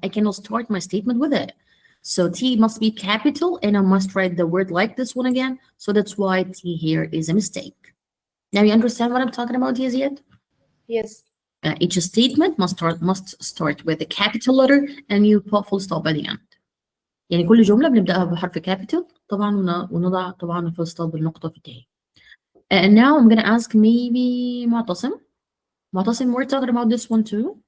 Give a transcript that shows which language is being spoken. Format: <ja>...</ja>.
<en>I cannot start my statement with it. So T must be capital, and I must write the word like this one again. So that's why T here is a mistake. Now you understand what I'm talking about, Yazid? Yes. Each statement must start with a capital letter, and you put full stop by the end.</en> <ar>يعني كل جملة بنبدأها بحرف capital طبعا ونضع طبعا full stop بالنقطة في النهاية.</ar> <en>And now I'm gonna ask maybe Mu'tasim. Mu'tasim, we're talking about this one too.</en>